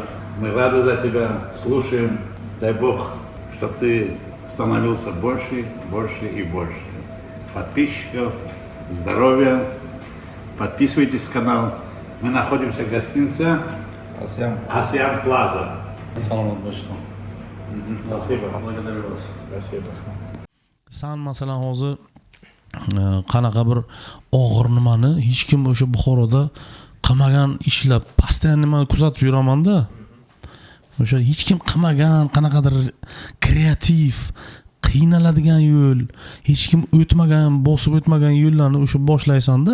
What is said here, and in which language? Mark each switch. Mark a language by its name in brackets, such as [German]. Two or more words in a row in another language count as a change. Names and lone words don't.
[Russian] Мы рады за тебя, слушаем. Дай Бог, чтобы ты становился больше, больше и больше. Подписчиков, здоровья. Подписывайтесь на канал. Мы находимся в гостинице Асиан Плаза. [Uzbek] Salomat bo'lishsin. [Russian] Спасибо. Благодарю вас. Спасибо. [Uzbek] San masalan hozir qanaqa bir og'ir nimani hech kim o'sha Buxoroda qilmagan ishlab postoyanno nima kuzatib yuraman-da. O'sha hech kim qilmagan qanaqadir kreativ, qiynaladigan yo'l, hech kim o'tmagan, bosib o'tmagan yo'llarni o'sha boshlaysan-da.